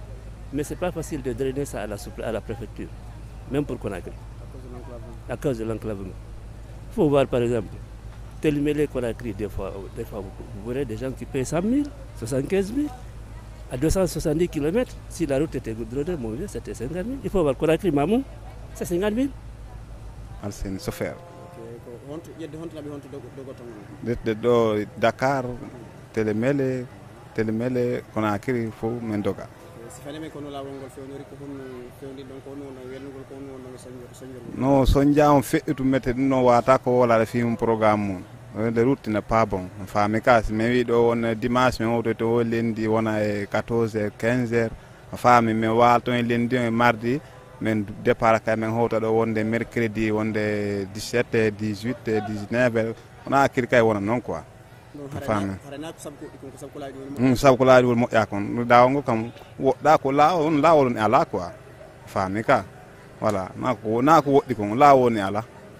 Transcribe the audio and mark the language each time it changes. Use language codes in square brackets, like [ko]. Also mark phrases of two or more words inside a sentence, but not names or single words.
[fr] Mais ce n'est pas facile de drainer ça à la préfecture, même pour Conakry, à cause de l'enclavement. Il faut voir par exemple, Télémélé, Conakry, des fois vous verrez des gens qui payent 100 000, 75 000, à 270 km. Si la route était goudronnée, mon vieux, c'était 50 000. Il faut voir Conakry, Mamou, c'est 50 000. Alsen Sofer. Okay. [ff] Do Dakar, Télémélé, Conakry, fo men doga. No sonja on feƴƴutu mette ɗum no wata ko wolare [fr] film programme [ff] mum. [fr] Le route n'est pas bon. [ff] Fami kas mi wi ɗo won dimanche mi wowto to lendi wona e 14 h 15 h fami mi walto e lendi e mardi men départ kay men howta ɗo wonde mercredi wonde 17 18 19 wona kiri kay wona noon quoi. Fami sabu ko laaɗi wol moƴƴa kon dawol ngo kam woɗɗa ko laawol laawol ne ala quoi fami ka voilà na ko woɗɗi kon laawol ne ala.